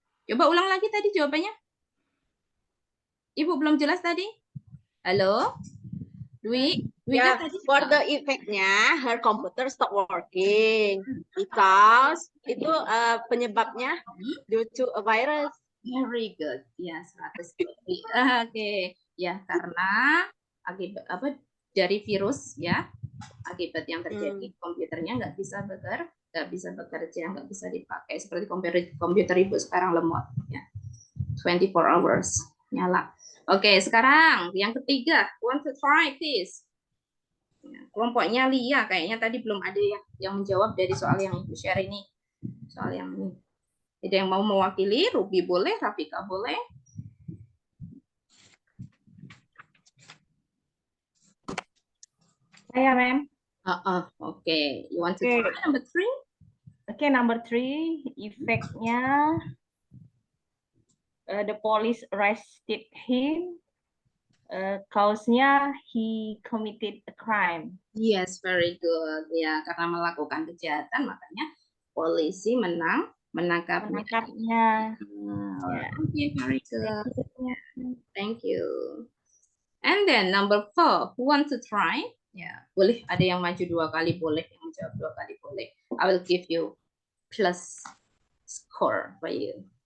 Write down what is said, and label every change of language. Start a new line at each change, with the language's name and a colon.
Indonesian: Coba ulang lagi tadi jawabannya. Ibu belum jelas tadi. Halo? Dwi? Dwi Ya, tadi?
English: for the effect-nya her computer stop working because
Indonesian: itu penyebabnya
English: due to a virus. Very good. Ya, 100. Oke.
Indonesian: Ya, karena akibat apa dari virus ya. Akibat yang terjadi komputernya nggak bisa bekerja, nggak bisa dipakai seperti komputer Ibu sekarang lemot ya. 24 hours nyala. Oke, sekarang yang ketiga,
English: want to try this.
Indonesian: Ya, kelompoknya Lia kayaknya tadi belum ada yang menjawab dari soal yang Ibu share ini. Soal yang ini. Jadi yang mau mewakili, Ruby boleh, Rafika boleh. Saya, ma'am.
English: Okay. You want to try number 3? Okay, number 3, efeknya the police arrested him. Cause-nya he committed a crime. Yes, very good.
Indonesian: Ya, karena melakukan kejahatan makanya polisi menangkapnya.
English: Okay, very good. Thank you. And then number 4, who want to try?
Indonesian: Ya, boleh ada yang maju 2 kali boleh, yang menjawab 2 kali boleh.
English: I will give you plus score for you.